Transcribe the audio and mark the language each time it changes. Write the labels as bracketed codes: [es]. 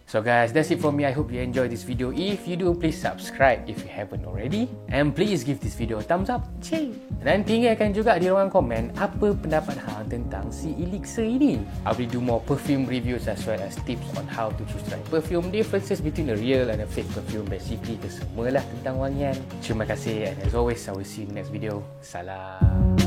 [en] So guys, that's it from me. I hope you enjoyed this video. If you do, please subscribe if you haven't already. And please give this video a thumbs up. Cik. [ms] Dan tinggalkan juga di ruangan komen apa pendapat hang tentang si elixir ini. [en] I will do more perfume reviews as well as tips on how to choose the right perfume, differences between a real and a fake perfume, basically [ms] kesemualah tentang wangian. Terima kasih, [en] and as always, I will see you in the next video. Salam.